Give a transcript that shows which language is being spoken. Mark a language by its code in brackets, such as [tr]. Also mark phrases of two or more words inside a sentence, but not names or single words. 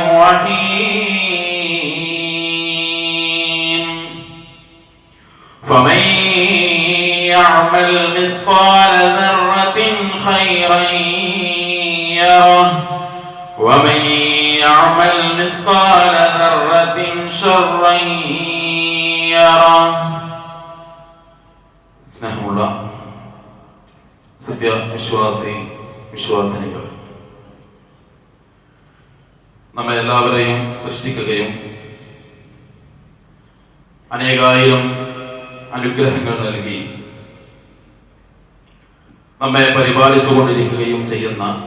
[ar] الرحيم فمن يعمل مثقال ذرة خيرا يره ومن يعمل مثقال ذرة شرا يره [ml] സ്നേഹമുള്ള വിശ്വാസിനികൾ, നമ്മെ എല്ലാവരെയും സൃഷ്ടിക്കുകയും അനേകായിരം അനുഗ്രഹങ്ങൾ നൽകി നമ്മെ പരിപാലിച്ചുകൊണ്ടിരിക്കുകയും ചെയ്യുന്ന